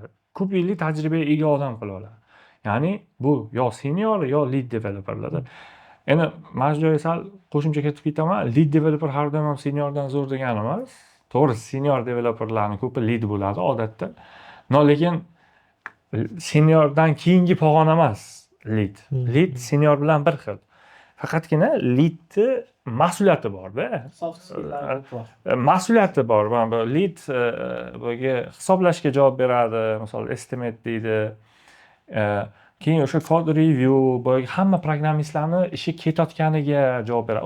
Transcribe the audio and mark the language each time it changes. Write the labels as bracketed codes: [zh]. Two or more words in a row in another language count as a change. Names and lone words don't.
[uz] Ko'p yillik tajribaga ega odam qila oladi. Ya'ni bu yo senior yo [en] lead developerlarda. [uz] Endi mana shu joyga sal qo'shimcha kiritib ketaman. [en] Lead developer [uz] har doim ham seniordan zo'r degani emas. To'g'ri, [en] senior developerlarning [uz] ko'pi lead bo'ladi odatda. No lekin seniordan keyingi pog'ona emas lead. Lead senior bilan bir xil. Faqatgina leadni mas'uliyati bor-da. [en] Soft skill'lar [uz] bor. Mas'uliyati bor. Mana lead bo'yiga hisoblashga javob beradi, misol estimate deydi. Keyin o'sha kod review bo'yiga hamma programmistlarni ishi ketayotganiga javob beradi.